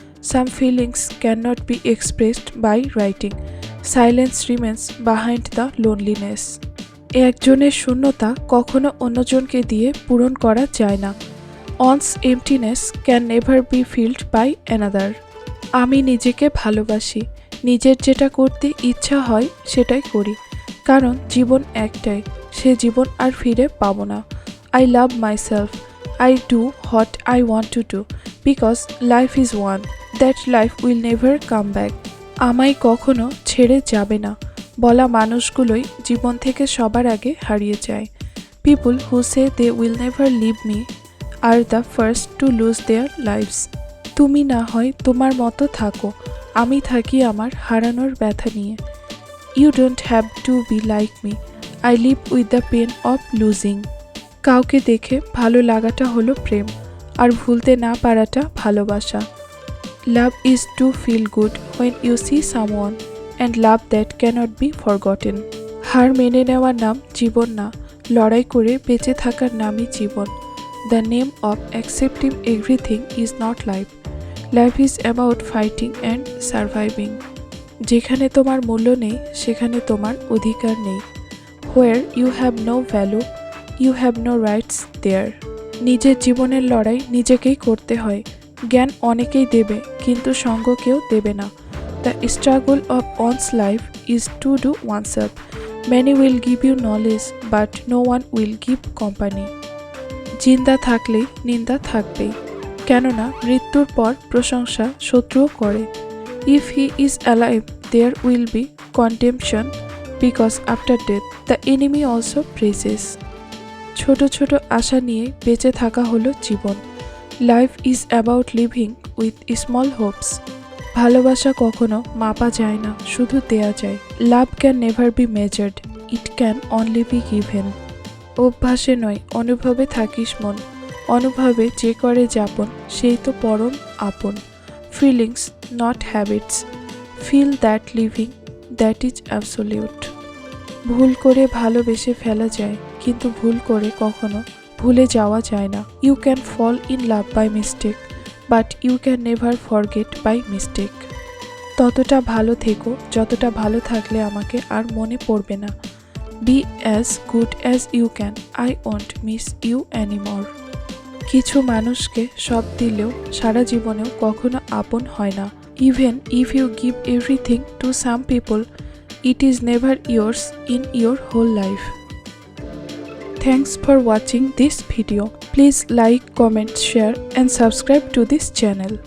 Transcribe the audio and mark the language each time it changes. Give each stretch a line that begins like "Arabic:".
English: Some feelings cannot be expressed by writing. Silence remains behind the loneliness.
Bangla: একজনের শূন্যতা কখনো অন্যজনকে দিয়ে পূরণ করা যায় না।
English: One's emptiness can never be filled by another.
Bangla: আমি নিজেকে ভালোবাসি, নিজের যেটা করতে ইচ্ছা হয় সেটাই করি, কারণ জীবন একটাই, সে জীবন আর ফিরে পাবো না।
English: I love myself. I do what I want to do, because life is one. That life will never come back.
Bangla: আমায় কখনো ছেড়ে যাবে না বলা মানুষগুলোই জীবন থেকে সবার আগে হারিয়ে যায়।
English: People who say they will never leave me are the first to lose their lives.
Bangla: তুমি না হয় তোমার মতো থাকো, আমি থাকি আমার হারানোর ব্যথা নিয়ে।
English: You don't have to be like me. I live with the pain of losing.
Bangla: কাউকে দেখে ভালো লাগাটা হলো প্রেম, আর ভুলতে না পারাটা ভালোবাসা।
English: Love is to feel good when you see someone, and love that cannot be forgotten.
Bangla: হার মেনে নেওয়ার নাম জীবন না, লড়াই করে বেঁচে থাকার নামই জীবন।
English: The name of accepting everything is not life. Life is about fighting and surviving.
Bangla: যেখানে তোমার মূল্য নেই, সেখানে তোমার অধিকার নেই।
English: Where you have no value, you have no rights there.
Bangla: নিজের জীবনের লড়াই নিজেকেই করতে হয়। জ্ঞান অনেকেই দেবে, কিন্তু সঙ্গ কেউ দেবে না।
English: The struggle of one's life is to do oneself. Many will give you knowledge, but no one will give company.
Bangla: জিন্দা থাকলেই নিন্দা থাকবেই, কেননা মৃত্যুর পর প্রশংসা শত্রুও করে।
English: If he is alive, there will be condemnation, because after death the enemy also praises.
Bangla: ছোট ছোট আশা নিয়ে বেঁচে থাকা হলো জীবন।
English: Life is about living with small hopes.
Bangla: ভালোবাসা কখনো মাপা যায় না, শুধু দেয়া যায়।
English: Love can never be measured. It can only be given.
Bangla: অভ্যাসে নয় অনুভবে থাকিস মন, অনুভবে যে করে যাপন সেই তো পরম আপন।
English: Feelings not habits, feel that living that is absolute.
Bangla: ভুল করে ভালোবেসে ফেলা যায়, কিন্তু ভুল করে কখনো ভুলে যাওয়া যায় না।
English: You can fall in love by mistake, but you can never forget by mistake.
Bangla: ততটা ভালো থেকো যতটা ভালো থাকলে আমাকে আর মনে পড়বে না।
English: Be as good as you can, I won't miss you anymore.
Bangla: কিছু মানুষকে সব দিলেও সারা জীবনেও কখনো আপন হয় না।
English: Even if you give everything to some people, it is never yours in your whole life. Thanks for watching this video. Please like, comment, share and subscribe to this channel.